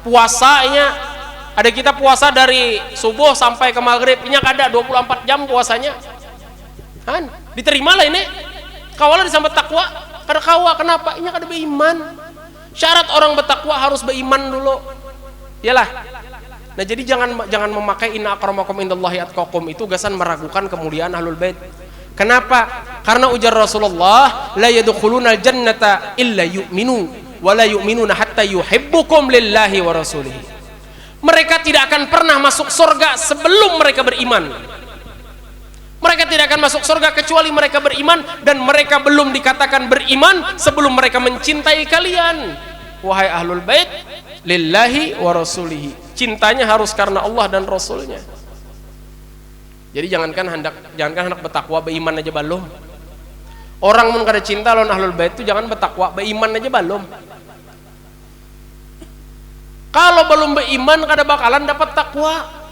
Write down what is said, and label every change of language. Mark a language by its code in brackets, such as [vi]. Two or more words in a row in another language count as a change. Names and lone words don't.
[bjn] puasanya ada kita puasa dari subuh sampai ke maghrib, ini ada 24 jam puasanya kan diterima lah ini kawalah disambut takwa kada kawa. Kenapa? Ini kada beriman. Syarat orang bertakwa harus beriman dulu, iyalah. Nah jadi jangan memakai [ar] إن أكرمكم عند الله أتقاكم [bjn] itu gasan meragukan kemuliaan [ar] أهل البيت. [bjn] Kenapa? Karena ujar Rasulullah, [ar] لا يدخلون الجنة إلا يؤمنوا ولا يؤمنون حتى يحبوكم لله ورسوله. [id] Mereka tidak akan pernah masuk surga sebelum mereka beriman. Mereka tidak akan masuk surga kecuali mereka beriman, dan mereka belum dikatakan beriman sebelum mereka mencintai kalian. [ar] Wahai أهل البيت, لله ورسوله. [id] Cintanya harus karena Allah dan Rasulnya. Jadi jangankan hendak bertakwa beriman aja belum. [bjn] Orang mun kada cinta lawan [ar] أهل البيت [bjn] itu jangan bertakwa beriman aja belum. Kalau belum beriman kada bakalan dapat takwa.